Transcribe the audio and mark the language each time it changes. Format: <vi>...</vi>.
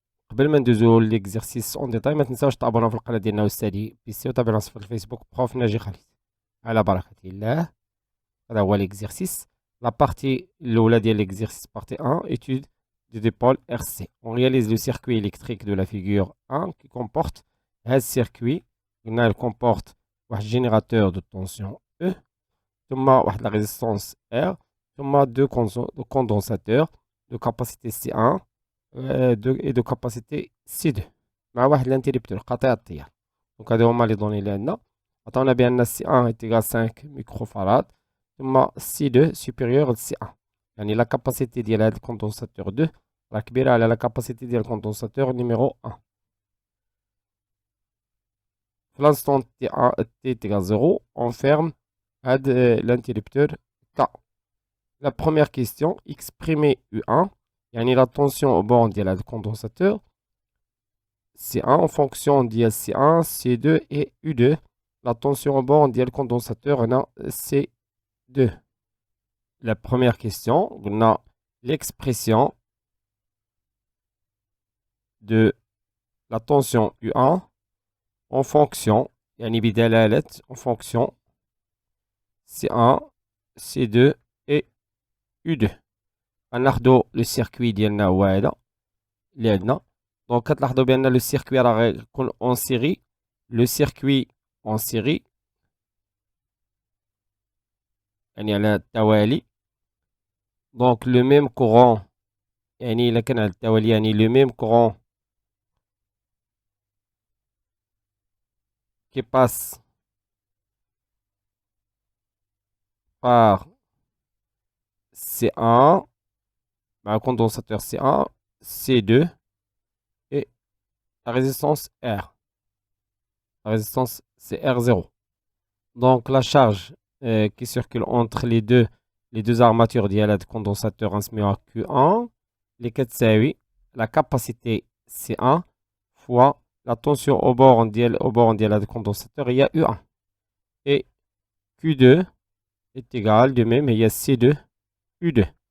<ar>قبل ما ندوزو ليكزيرسيس اون ديتاي ما تنساوش تابوناو في القناه ديالنا استاذي بي سي وتابعونا في الفيسبوك بروف ناجي خالد. على بركه الله. هذا هو ليكزيرسيس. لا بارتي الاولى ديال ليكزيرسيس بارتي 1</ar> <fr>étude de dipôle RC. On réalise le circuit électrique de la figure 1 qui comporte</fr> <ar>هذا السيركوي.</ar> <fr>قلنا comporte واحد générateur de tension E, ثم واحد la résistance R, ثم deux condensateurs de capacité C1 et de capacité C2</fr> <ar>مع واحد الانتربتور قاطع التيار. دونك هادو هما لي دوني اللي عندنا. عطاونا بان</ar> <fr>C1 est égal 5 microfarad</fr> <ar>ثم C2 supérieur ل C1، يعني لا كاباسيتي ديال هاد الكوندونساتور 2 راه كبيرة على لا كاباسيتي ديال الكوندونساتور نيميرو 1.</ar> <fr>في l'instant t est égal 0 on ferme l'interrupteur K. La première question, exprimer U1, yani la tension au bord de la condensateur, C1 en fonction de C1, C2 et U2. La tension au bord du condensateur C2. La première question, on a l'expression de la tension U1 en fonction,</fr> <ar>yani bidalalet</ar> <fr>en fonction C1, C2 et U2.</fr> <ar>غناخدو لو سيركوي ديالنا هو هذا اللي عندنا. دونك كتلاحظوا بان لو سيركوي راه غيكون اون سيري. لو سيركوي اون سيري يعني على التوالي. دونك لو ميم كورون، يعني الا كان على التوالي يعني لو ميم كورون كي باس par C1 مع</ar> <fr>condensateur C1, C2 et la résistance R. La résistance c'est R0. Donc la charge qui circule entre les deux armatures ديال condensateur نسميوها Q1</fr> <ar>اللي كتساوي</ar> <fr>la capacité C1 fois la tension au bord</fr> <ar>ديال هذا</ar> <fr>condensateur هي U1 et Q2 est égal de même هي C2 U2.</fr>